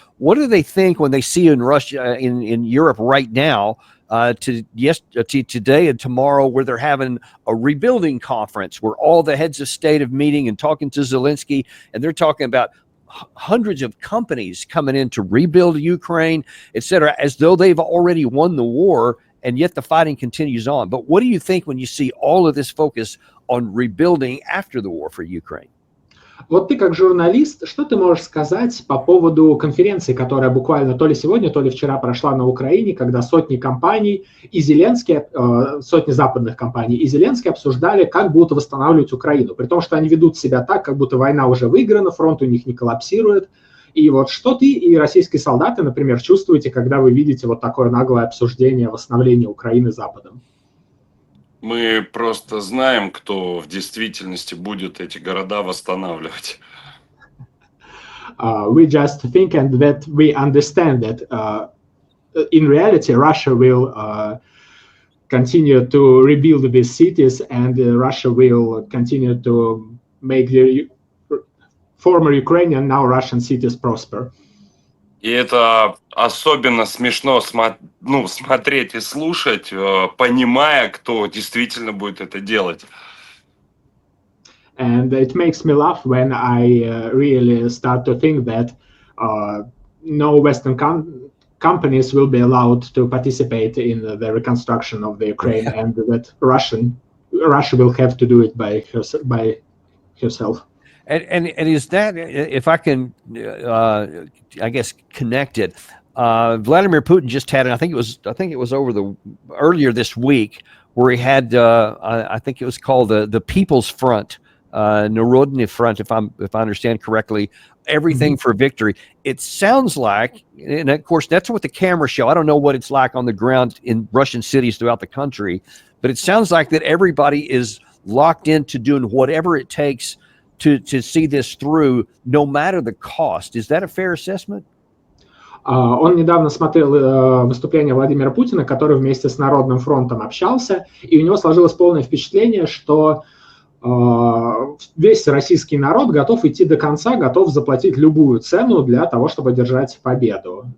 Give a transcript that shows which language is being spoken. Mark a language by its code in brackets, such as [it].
[en] What do they think when they see in Russia, in Europe right now, today and tomorrow, where they're having a rebuilding conference where all the heads of state are meeting and talking to Zelensky, and they're talking about hundreds of companies coming in to rebuild Ukraine, etc., as though they've already won the war, and yet the fighting continues on. But what do you think when you see all of this focus on rebuilding after the war for Ukraine? [ru] Вот ты как журналист, что ты можешь сказать по поводу конференции, которая буквально то ли сегодня, то ли вчера прошла на Украине, когда сотни компаний и Зеленский, сотни западных компаний и Зеленский обсуждали, как будут восстанавливать Украину, при том, что они ведут себя так, как будто война уже выиграна, фронт у них не коллапсирует. И вот что ты и российские солдаты, например, чувствуете, когда вы видите вот такое наглое обсуждение восстановления Украины Западом? Мы просто знаем, кто в действительности будет эти города восстанавливать. [en] We just think and that we understand that in reality, Russia will continue to rebuild these cities, and Russia will continue to make the former Ukrainian, now Russian cities prosper. [ru] И это особенно смешно смотреть и слушать, понимая, кто действительно будет это делать. [en] And it makes me laugh when I really start to think that no Western companies will be allowed to participate in the reconstruction of the Ukraine, and that Russia will have to do it by herself. And is that, if I can, I guess, connect it? Vladimir Putin just had, and I think it was earlier this week, where he had, I think it was called the People's Front, Narodny Front, if I understand correctly, everything for victory. It sounds like, and of course that's what the cameras show. I don't know what it's like on the ground in Russian cities throughout the country, but it sounds like that everybody is locked into doing whatever it takes to see this through, no matter the cost. Is that a fair assessment? [ru] Он недавно смотрел выступление Владимира Путина, который вместе с Народным фронтом общался, и у него сложилось полное впечатление, что весь российский народ готов идти до конца, готов заплатить любую цену для того, чтобы одержать победу.